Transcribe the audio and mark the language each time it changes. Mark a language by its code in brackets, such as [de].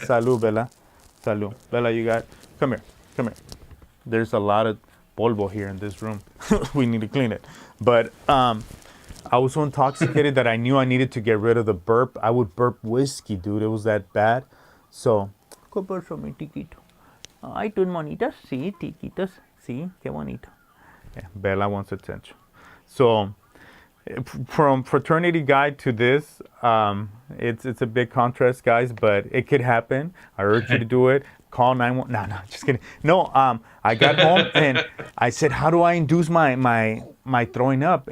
[es] Salud, [en] Bella. Salud. Bella, you got come here. Come here. There's a lot of polvo here in this room. We need to clean it. But I was so intoxicated that I knew I needed to get rid of the burp. I would burp whiskey, dude. It was that bad. [es] So, ¿qué pasó, mi tiquito? Ay, tus monitas, sí, tiquitos, sí, qué bonito. [en] Yeah, Bella wants attention. So, from fraternity guy to this, it's a big contrast, guys, but it could happen. I urge you to do it. Call 911. No, no, just kidding. No, I got home and I said, how do I induce my throwing up?